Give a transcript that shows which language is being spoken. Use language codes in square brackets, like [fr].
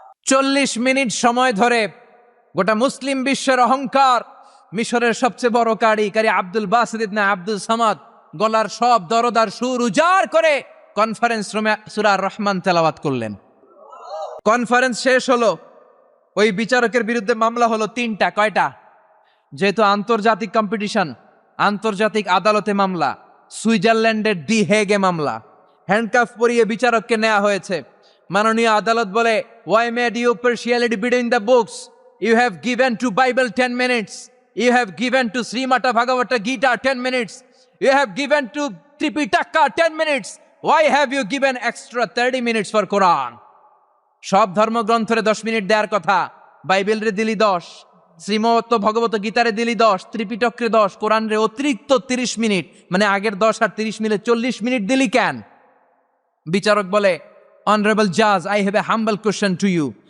[bn] চল্লিশ মিনিট সময় ধরে গোটা মুসলিম বিশ্বের অহংকার, মিশরের সবচেয়ে বড় কারি আব্দুল বাসিদ ইবনে আব্দুল সামাদ গলার সব দরদার সুর উজাড় করে কনফারেন্স রুমে সূরা আর রহমান তেলাওয়াত করলেন। কনফারেন্স শেষ হলো, ওই বিচারকের বিরুদ্ধে মামলা হলো তিনটা। কয়টা? যেহেতু আন্তর্জাতিক কম্পিটিশন, আন্তর্জাতিক আদালতে মামলা, সুইজারল্যান্ডের দি হেগে মামলা। হ্যান্ডকাফ পরিয়ে বিচারককে নেওয়া হয়েছে। মাননীয় আদালত বলে, [en] why made you partiality between the books? You have given to Bible 10 minutes. You have given to Srimata Bhagavata Gita 10 minutes. You have given to Tripitaka 10 minutes. Why have you given extra 30 minutes for Quran? [bn] সব ধর্মগ্রন্থরে 10 minute দেওয়ার কথা, বাইবেলরে দিলি 10, শ্রীমত ভগবত গীতারে দিলি 10, ত্রিপিটকরে 10, কোরআনরে অতিরিক্ত 30 minute, মানে আগের 10 আর 30 মিলে 40 minute দিলি কেন? বিচারক বলে, [en] Honourable জাজ, I have a humble question to you.